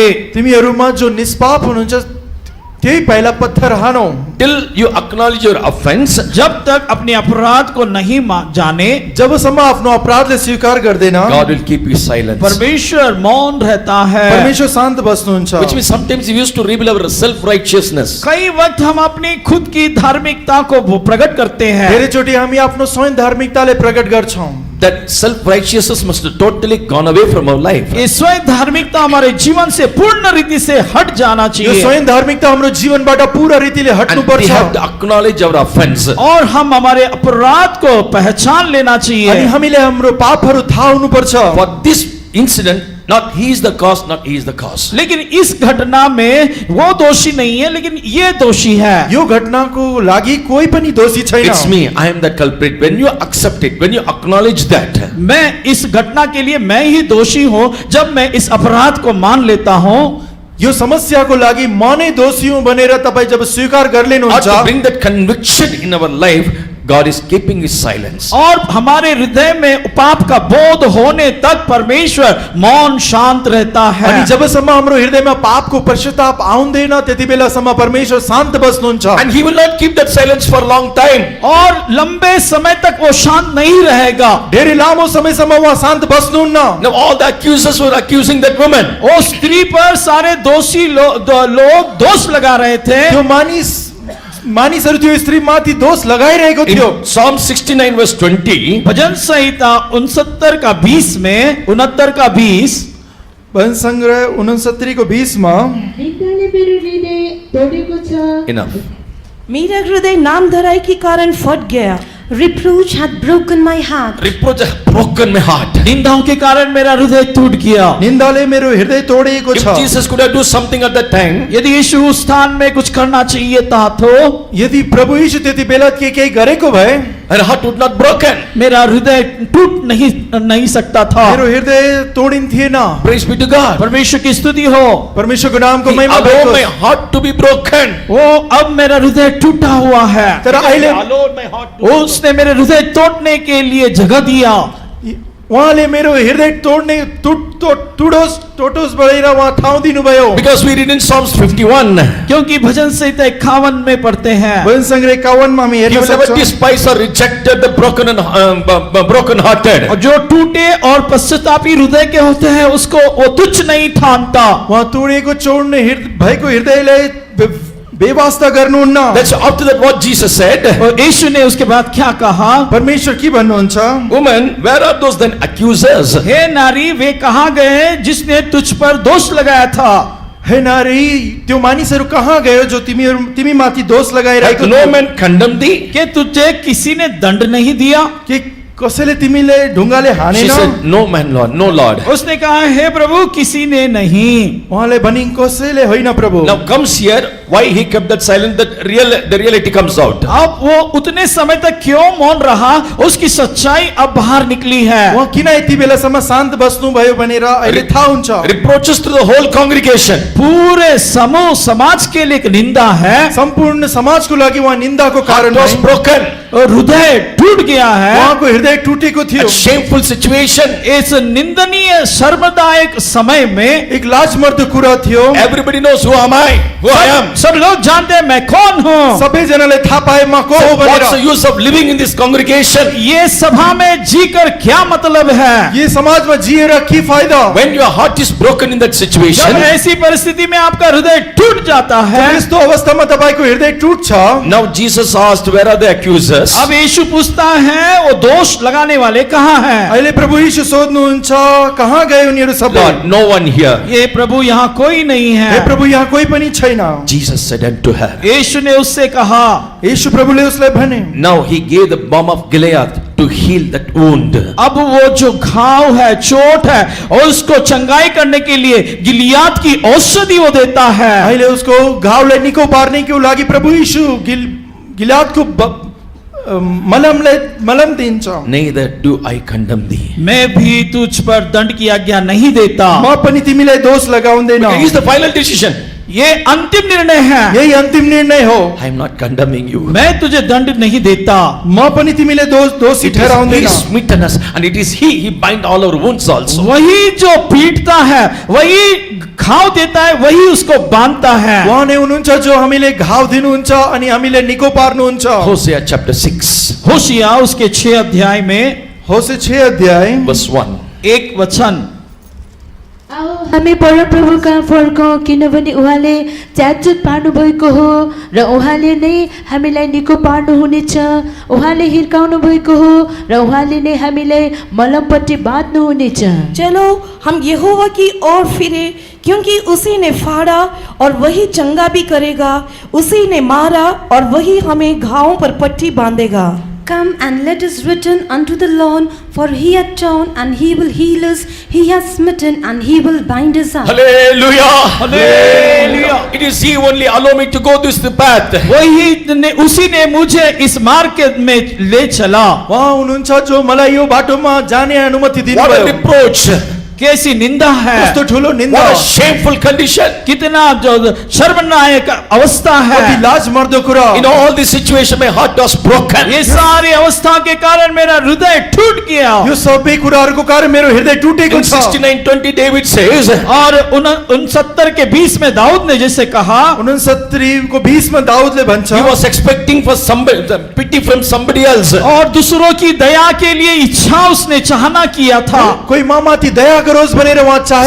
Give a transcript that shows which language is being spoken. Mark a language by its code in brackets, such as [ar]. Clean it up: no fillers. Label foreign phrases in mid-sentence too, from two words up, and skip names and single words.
[ne] तिमीहरूमा जो निष्पाप हुनुहुन्छ त्यही पहिला पत्थर हानौ। [en] Till you acknowledge your offense, [hi] जब तक अपने अपराध को नहीं जाने, [ne] जबसम्म आफ्नो अपराधलाई स्वीकार गर्दैन, [en] God will keep you silent. [hi] परमेश्वर मौन रहता है। [ne] परमेश्वर शान्त बस्नुहुन्छ। [en] Which means sometimes we used to reveal our self-righteousness. [hi] कई वक्त हम अपनी खुद की धार्मिकता को प्रकट करते हैं। [ne] धेरैचोटि हामी आफ्नो स्वयं धार्मिकतालाई प्रकट गर्छौं। [en] That self-righteousness must have totally gone away from our life. [hi] ये स्वयं धार्मिकता हमारे जीवन से पूर्ण रीति से हट जाना [ne] यो [hi] चाहिए। [ne] स्वयं धार्मिकता हाम्रो जीवनबाट पूरा रीतिले [en] And we [ne] हट्नुपर्छ। [en] have to acknowledge our offense. [hi] और हम हमारे अपराध को पहचान लेना [ne] अनि [hi] चाहिए। [ne] हामीले हाम्रो पापहरू थाहा हुनुपर्छ। [en] For this incident, not he is the cause, not he is the cause. [hi] लेकिन इस घटना में वो दोषी नहीं है, लेकिन ये दोषी है। [ne] यो घटनाको लागि कोही पनि दोषी छैन। [en] It's me, I am the culprit. When you accept it, when you acknowledge that, [hi] मैं इस घटना के लिए मैं ही दोषी हूँ जब मैं इस अपराध को मान लेता हूँ। [ne] यो समस्याको लागि म नै दोषी हुँ भनेर तपाईँ जब स्वीकार [en] or [ne] गर्लिनुहुन्छ, [en] to bring that conviction in our life, God is keeping his silence. [hi] और हमारे हृदय में पाप का बोध होने तक परमेश्वर मौन शांत रहता है। [ne] अनि जबसम्म हाम्रो हृदयमा पापको पश्चाताप आउँदैन त्यति बेलासम्म परमेश्वर शान्त बस्नुहुन्छ। [en] And he will not keep that silence for a long time. [hi] और लंबे समय तक वो शांत नहीं रहेगा। [ne] धेरै लामो समयसम्म उहाँ शान्त बस्नुहुन्न। [en] Now all the accusers were accusing that woman. [hi] वो स्त्री पर सारे दोषी लोग दोष लगा रहे थे। [ne] त्यो मानिसहरू त्यो स्त्री माथि दोष लगाइरहेको थियो। [en] In Psalm 69 verse 20, [hi] भजन संहिता 69 का 20 में 69 का 20 [ne] भजन सङ्ग्रह 69 को 20 मा निन्दाले मेरो हृदय तोडेको छ। [en] enough. [hi] मेरा हृदय नाम धराई के कारण फट गया। [en] Reproach hath broken my heart. Reproach has broken my heart. [hi] निंदाओं के कारण मेरा हृदय टूट गया। [ne] निन्दाले मेरो हृदय तोडिएको [en] If [ne] छ। [en] Jesus could have do something at that time, [hi] यदि यीशु उस स्थान में कुछ करना चाहिए था तो [ne] यदि प्रभु यीशु त्यति बेला केही गरेको भए [en] her heart would not broken. [hi] मेरा हृदय टूट नहीं सकता था। [ne] मेरो हृदय तोडिन्थेन। [en] Praise be to God. [hi] परमेश्वर की स्तुति हो। [ne] परमेश्वरको नामको [en] He [ne] महिमा [en] allowed my [ne] होस्। [en] heart to be broken. [hi] वो अब मेरा हृदय टूटा हुआ है। [ne] तर अहिले [hi] उसने मेरे हृदय तोड़ने के लिए जगह दिया। [ne] उहाँले मेरो हृदय तोड्ने टोटोस बढेर उहाँ ठाउँ दिनुभयो। [en] Because we read in Psalms 51, [hi] क्योंकि भजन संहिता 51 में पढ़ते हैं, [ne] भजन सङ्ग्रह 51 मा हामी [en] he [ne] हेर्न [en] will never [ne] सक्छौं। [en] despise or rejected the broken and broken hearted. [hi] और जो टूटे और पश्चातापी हृदय के होते हैं उसको वो तुच्छ नहीं ठानता। [ne] उहाँ तोडिएको चोड्ने भएको हृदयलाई बेवास्ता गर्नुहुन्न। [en] That's after that what Jesus said. [hi] और यीशु ने उसके बाद क्या कहा? [ne] परमेश्वर के भन्नुहुन्छ? [en] Woman, where are those then accusers? [hi] हे नारी, वे कहाँ गए जिसने तुझ पर दोष लगाया था? [ne] हे नारी, त्यो मानिसहरू कहाँ गयो जो तिमी माथि दोष [en] Like [ne] लगाइरहेको [en] no [ne] थियो? [en] man condemned thee? [hi] कि तुझे किसी ने दंड नहीं दिया? [ne] कि कसैले तिमीले ढुङ्गाले [en] She [ne] हानेन? [en] said, no man, Lord, no Lord. [hi] उसने कहा, हे प्रभु, किसी ने नहीं। [ne] उहाँले भनिन् कसैले होइन प्रभु। [en] Now comes here why he kept that silent, the reality comes out. [hi] अब वो उतने समय तक क्यों मौन रहा, उसकी सच्चाई अब बाहर निकली है। [ne] उहाँ किन यति बेलासम्म शान्त बस्नु भयो भनेर अहिले थाहा हुन्छ। [en] Reproaches to the whole congregation. [hi] पूरे समूह समाज के लिए एक निंदा है, [ne] सम्पूर्ण समाजको लागि उहाँ निन्दाको कारण [en] Heart was [ne] भए। [en] broken. [hi] और हृदय टूट गया है। [ne] उहाँको हृदय टुटेको थियो। [en] A shameful situation. [hi] इस निंदनीय शर्मदायक समय में [ne] एक लाजमर्दो कुरा थियो। [en] Everybody knows who am I, who I am. [hi] सब लोग जानते हैं मैं कौन हूँ। [ne] सबैजनाले थाहा पाए म को हो [en] What's the [ne] भनेर। [en] use of living in this congregation [hi] ये सभा में जीकर क्या मतलब है? [ne] यो समाजमा जिएर के फाइदा? [en] when your heart is broken in that [ne] जब [en] situation? [hi] ऐसी परिस्थिति में आपका हृदय टूट जाता है, [ne] जब यस्तो अवस्थामा तपाईको हृदय टुट्छ, [en] Now Jesus asked, where are the accusers? [hi] अब यीशु पूछता है वो दोष लगाने वाले कहाँ हैं? [ne] अहिले प्रभु यीशु सोध्नुहुन्छ कहाँ गए उनीहरू सबै? [en] Lord, no one here. [hi] ये प्रभु यहाँ कोई नहीं [ne] हे [hi] है। [ne] प्रभु यहाँ कोही पनि छैन। [en] Jesus said unto her. [hi] यीशु ने उससे कहा, [ne] यीशु प्रभुले उसलाई भने, [en] Now he gave the balm of Gilead to heal that wound. [hi] अब वो जो घाव है, चोट है, और उसको चंगाई करने के लिए गिलियाद की औषधि वो देता है। [ne] अहिले उसको घाउलाई निको पार्नेको लागि प्रभु यीशु गिलादको मलम दिन्छ। [en] Neither do I condemn thee. [hi] मैं भी तुझ पर दंड की आज्ञा नहीं देता। [ne] म पनि तिमीलाई दोष लगाउँदैन। [en] Okay, here's the final decision. [hi] ये अंतिम निर्णय है। [ne] यही अन्तिम निर्णय हो। [en] I am not condemning you. [hi] मैं तुझे दंड नहीं देता। [ne] म पनि तिमीलाई दोषी [en] It is [ne] ठहराउँदैन। [en] he smitten us, and it is he bind all our wounds also. [hi] वही जो पीटता है, वही घाव देता है, वही उसको बांधता है। [ne] उहाँ नै हुनुहुन्छ जो हामीले घाउ दिनुहुन्छ अनि हामीले निको पार्नुहुन्छ। [en] Hosea chapter 6, [hi] होशिया उसके 6 अध्याय में [ne] होशे 6 अध्याय [en] verse 1. [hi] एक वचन, [ne] आओ हामी परमप्रभु कहाँ फर्कौँ, किनभने उहाँले च्यातचुत पार्नु भएको हो र उहाँले नै हामीलाई निको पार्नु हुनेछ। उहाँले हिर्काउनु भएको हो र उहाँले नै हामीलाई मलमपट्टि बाँध्नु हुनेछ। [hi] चलो हम यहोवा की ओर फिरे, क्योंकि उसी ने फाड़ा और वही चंगा भी करेगा, उसी ने मारा और वही हमें घावों पर पट्टी बांधेगा। [en] Come and let us return unto the Lord, for he hath torn and he will heal us. He hath smitten and he will bind us up. Hallelujah. Hallelujah. It is he only allow me to go this path. [hi] उसी ने मुझे इस मार्ग में ले चला। [ne] उहाँ हुनुहुन्छ जो मलाई यो बाटोमा जाने अनुमति [en] What a [ne] दिनुभयो। [en] reproach. [hi] कैसी निंदा है, [ne] कस्तो ठुलो निन्दा, [en] What a shameful condition. [hi] कितना जो शर्मनायक अवस्था है। [ne] कति लाज मर्दो कुरा। [en] In all this situation, my heart was broken. [hi] ये सारी अवस्था के कारण मेरा हृदय टूट गया। [ne] यो सबै कुराहरूको कारण मेरो हृदय टुटेको [en] In [ne] छ। [en] 69:20, David says, [hi] और 69 के 20 में दाऊद ने जैसे कहा, [ne] 69 को 20 में दाऊदले भन्छ, [en] he was expecting for somebody, the pity from somebody else. [hi] और दूसरों की दया के लिए इच्छा उसने चाहना किया था। [ne] कोही ममाथि दया गरोस् भनेर उहाँ चाहेको